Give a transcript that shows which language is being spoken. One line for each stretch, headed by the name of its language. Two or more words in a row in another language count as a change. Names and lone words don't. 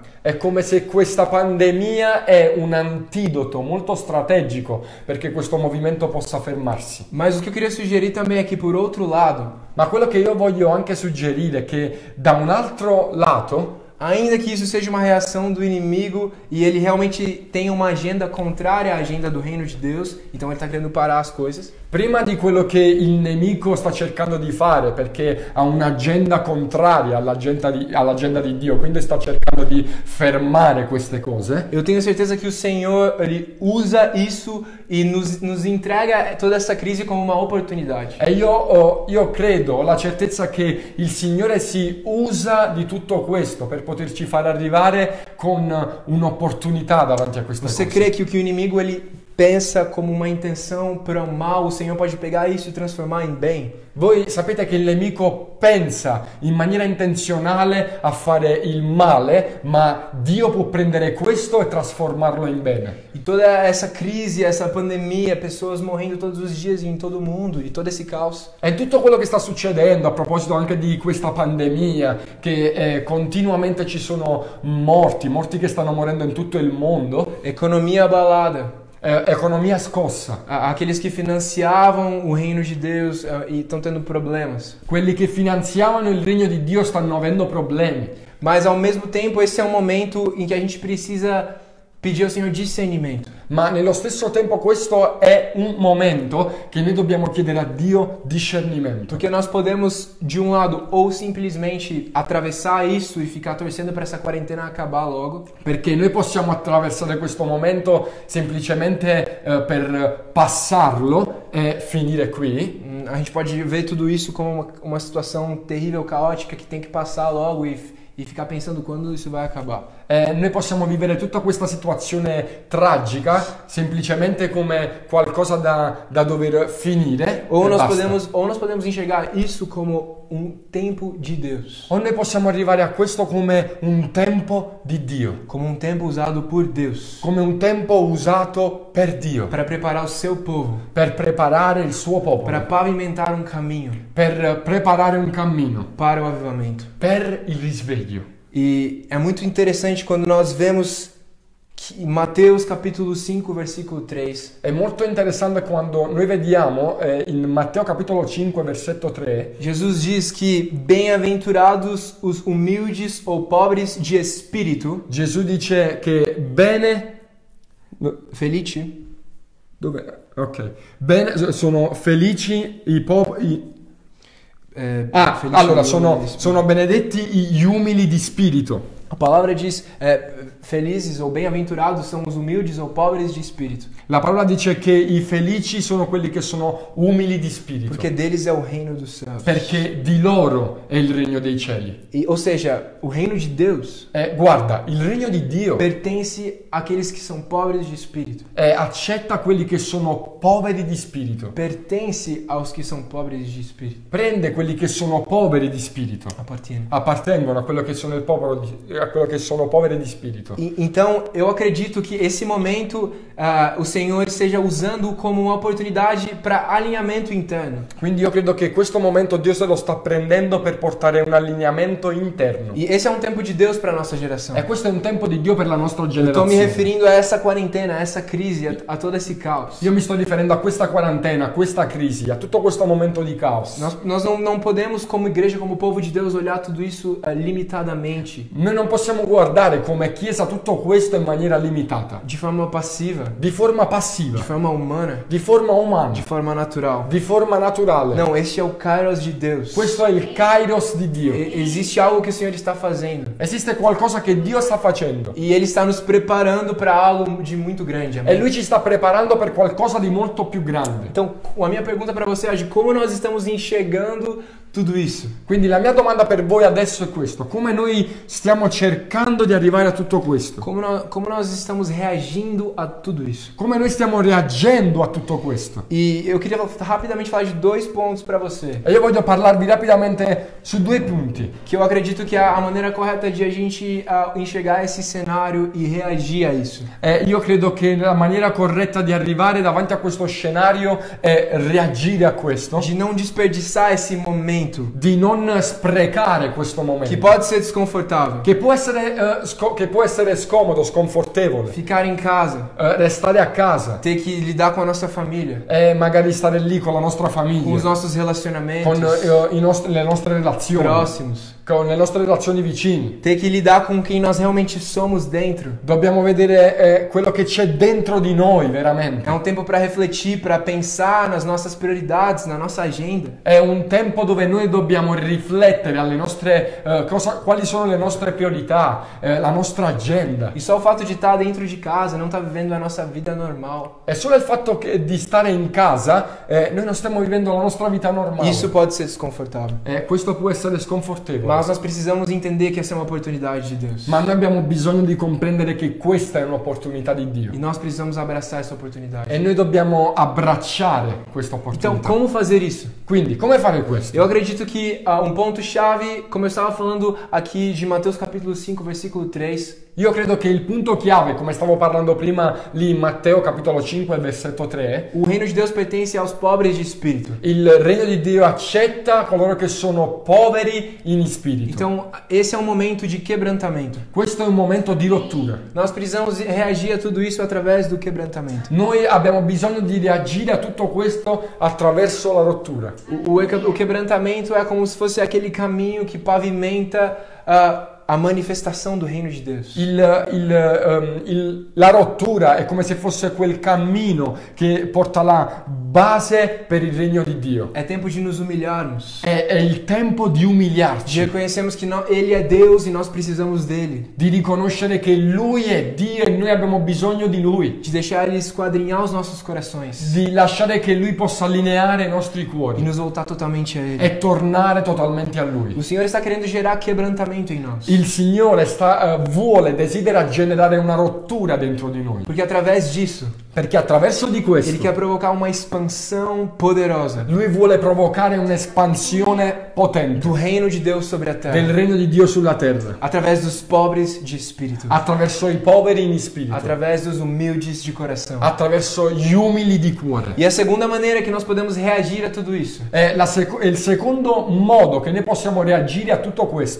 Italian: È come se questa pandemia è un antidoto molto strategico perché questo movimento possa fermarsi.
Portuguese: Mas o que eu queria sugerir também é que, por outro lado,
Italian: Ma quello che io voglio anche suggerire è che da un altro lato,
Portuguese: ainda que isso seja uma reação do inimigo e ele realmente tenha uma agenda contrária à agenda do reino de Deus, então ele está querendo parar as coisas.
Italian: prima di quello che il nemico sta cercando di fare, perché ha un'agenda contraria all'agenda di Dio, quindi sta cercando di fermare queste cose.
Portuguese: Eu tenho certeza que o Senhor ele usa isso e nos entrega toda essa crise como uma oportunidade.
Italian: E io credo, ho la certezza che il Signore si usa di tutto questo per poterci far arrivare con un'opportunità davanti a queste
Portuguese: Você
Italian: cose.
Portuguese: crê que o que o inimigo ele pensa como uma intenção para o mal, o Senhor pode pegar isso e transformar em bem?
Italian: Voi sapete che il nemico pensa in maniera intenzionale a fare il male, ma Dio può prendere questo e trasformarlo in bene.
Portuguese: E toda essa crise, essa pandemia, pessoas morrendo todos os dias em todo o mundo, e todo esse caos.
Italian: E tutto quello che sta succedendo, a proposito anche di questa pandemia, che continuamente ci sono morti che stanno morendo in tutto il mondo,
Portuguese: Economia abalada.
Italian: Economia scossa.
Portuguese: Aqueles que financiavam o reino de Deus e estão tendo problemas.
Italian: Quelli che finanziavano il regno di Dio stanno avendo problemi.
Portuguese: Mas ao mesmo tempo esse é um momento em que a gente precisa pedir ao Senhor discernimento.
Italian: Ma nello stesso tempo questo è un momento che noi dobbiamo chiedere a Dio discernimento.
Portuguese: Porque nós podemos, de um lado, ou simplesmente atravessar isso e ficar torcendo para essa quarentena acabar logo.
Italian: Perché noi possiamo attraversare questo momento semplicemente per passarlo e finire qui.
Portuguese: A gente pode ver tudo isso como uma situação terrível, caótica, que tem que passar logo e ficar pensando quando isso vai acabar.
Italian: Noi possiamo vivere tutta questa situazione tragica semplicemente come qualcosa da dover finire.
Portuguese: Ou
Italian: e
Portuguese: nós podemos enxergar isso como um tempo de Deus.
Italian: O noi possiamo arrivare a questo come un tempo di Dio.
Portuguese: Como um tempo usado por Deus.
Italian: Come un tempo usato per Dio.
Portuguese: Para preparar o seu povo.
Italian: Per preparare il suo popolo.
Portuguese: Para pavimentar um caminho.
Italian: Per preparare un cammino.
Portuguese: Para o avivamento.
Italian: Per il risveglio.
Portuguese: E é muito interessante quando nós vemos que Mateus capítulo 5, versículo 3.
Italian: È molto interessante quando noi vediamo in Matteo capitolo 5, versetto 3.
Portuguese: Jesus diz que bem-aventurados os humildes ou pobres de espírito.
Italian: Gesù dice che Felici. Dove? Ok. Bene, sono felici i poveri. Allora sono benedetti gli umili di spirito.
Portuguese: A palavra diz felizes ou bem-aventurados são os humildes ou pobres de espírito.
Italian: La parola dice che i felici sono quelli che sono umili di spirito.
Portuguese: Porque deles é o reino dos céus.
Italian: Perché di loro è il regno dei cieli.
Portuguese: Ou seja, o reino de Deus
Italian: guarda, il regno di Dio
Portuguese: pertence àqueles que são pobres de espírito.
Italian: Accetta quelli che sono poveri di spirito.
Portuguese: Pertence aos que são pobres de espírito.
Italian: Prende quelli che sono poveri di spirito. Appartengono a quello che sono il popolo a quello che sono poveri di spirito.
Portuguese: Então, eu acredito que esse momento o Senhor esteja usando como uma oportunidade para alinhamento interno.
Italian: Quindi io credo che questo momento Dio se lo sta prendendo per portare un allineamento interno.
Portuguese: E esse é um tempo de Deus para nossa geração.
Italian: E questo è un tempo di Dio per la nostra generazione.
Portuguese: Estou me referindo a essa quarentena, a essa crise, a todo esse caos.
Italian: Io mi sto riferendo a questa quarantena, a questa crisi, a tutto questo momento di caos.
Portuguese: Nós não podemos, como igreja, como povo de Deus, olhar tudo isso limitadamente.
Italian: Noi non possiamo guardare come Chiesa tutto questo in maniera limitata,
Portuguese: de forma passiva,
Italian: di forma passiva,
Portuguese: de forma humana,
Italian: di forma umana,
Portuguese: de forma natural.
Italian: di forma naturale.
Portuguese: Não, este é o Kairos de Deus.
Italian: Questo è il Kairos di Dio.
Portuguese: Existe algo que o Senhor está fazendo.
Italian: Esiste qualcosa che Dio sta facendo
Portuguese: E Ele está nos preparando para algo de muito grande.
Italian: e
Portuguese: Amém?
Italian: Lui ci sta preparando per qualcosa di molto più grande.
Portuguese: Então, a minha pergunta para você hoje, como nós estamos enxergando tudo isso?
Italian: Quindi la mia domanda per voi adesso è questo: come noi stiamo cercando di arrivare a tutto questo?
Portuguese: Como nós estamos reagindo a tudo isso?
Italian: Come noi stiamo reagendo a tutto questo?
Portuguese: E eu queria rapidamente falar de dois pontos para você,
Italian: E io voglio parlarvi rapidamente su due punti
Portuguese: que eu acredito que é a maneira correta de a gente enxergar esse cenário e reagir a isso.
Italian: Io credo che la maniera corretta di arrivare davanti a questo scenario è reagire a questo,
Portuguese: De não desperdiçar esse momento,
Italian: di non sprecare questo
Portuguese: que
Italian: momento,
Portuguese: pode ser desconfortável.
Italian: che può essere scomodo, sconfortevole,
Portuguese: Ficar em casa,
Italian: restare a casa
Portuguese: ter que lidar com a nossa família,
Italian: e magari stare lì con la nostra
Portuguese: com os
Italian: famiglia,
Portuguese: nossos
Italian: con
Portuguese: relacionamentos
Italian: le nostre relazioni,
Portuguese: próximos,
Italian: con le nostre relazioni vicini.
Portuguese: ter que lidar com quem nós realmente somos dentro.
Italian: Dobbiamo vedere quello che c'è dentro di noi veramente.
Portuguese: É um tempo para refletir, para pensar nas nossas prioridades, na nossa agenda.
Italian: È un tempo dove noi dobbiamo riflettere alle nostre quali sono le nostre priorità, la nostra agenda.
Portuguese: E só o fato de estar dentro de casa, não estar vivendo a nossa vida normal,
Italian: E solo il fatto di stare in casa, noi non stiamo vivendo la nostra vita normale.
Portuguese: isso pode ser desconfortável.
Italian: Questo può essere sconfortevole.
Portuguese: Mas nós precisamos entender que essa é uma oportunidade de Deus.
Italian: Ma noi abbiamo bisogno di comprendere che questa è un'opportunità di Dio.
Portuguese: E nós precisamos abraçar essa oportunidade.
Italian: E noi dobbiamo abbracciare questa
Portuguese: Então,
Italian: opportunità.
Portuguese: como fazer isso?
Italian: Quindi, come fare questo?
Portuguese: Eu acredito que um ponto-chave, como eu estava falando aqui de Mateus capítulo 5, versículo 3,
Italian: Io credo che il punto chiave, come stavo parlando prima lì in Matteo capitolo 5 versetto 3,
Portuguese: o reino de Deus pertence aos pobres de espírito.
Italian: il regno di Dio accetta coloro che sono poveri in spirito.
Portuguese: Então, esse é um momento de quebrantamento.
Italian: Questo è un momento di rottura.
Portuguese: Nós precisamos reagir a tudo isso através do quebrantamento.
Italian: Noi abbiamo bisogno di reagire a tutto questo attraverso la rottura.
Portuguese: O quebrantamento é como se fosse aquele caminho que pavimenta a manifestação do reino de Deus.
Italian: La rottura è come se fosse quel cammino che porta la base per il regno di Dio.
Portuguese: É tempo de nos humilharmos.
Italian: È il tempo di
Portuguese: De
Italian: umiliarci,
Portuguese: reconhecermos que Ele é Deus e nós precisamos dele.
Italian: di riconoscere che Lui è Dio e noi abbiamo bisogno di Lui,
Portuguese: De deixar Ele esquadrinhar os nossos corações.
Italian: di lasciare che Lui possa allineare i nostri
Portuguese: E
Italian: cuori
Portuguese: nos voltar totalmente a Ele.
Italian: e tornare totalmente a Lui.
Portuguese: O Senhor está querendo gerar quebrantamento em nós.
Italian: Il Signore desidera generare una rottura dentro di noi,
Portuguese: Porque através disso,
Italian: perché attraverso di
Portuguese: Ele
Italian: questo
Portuguese: quer provocar uma expansão poderosa
Italian: Lui vuole provocare un'espansione potente
Portuguese: do reino de Deus sobre a
Italian: del
Portuguese: terra.
Italian: regno di Dio sulla terra,
Portuguese: Através dos pobres de espírito.
Italian: attraverso i poveri in spirito,
Portuguese: Através dos humildes de coração.
Italian: attraverso gli umili di cuore.
Portuguese: E a segunda maneira que nós podemos reagir a tudo isso,
Italian: Il secondo modo che noi possiamo reagire a tutto questo,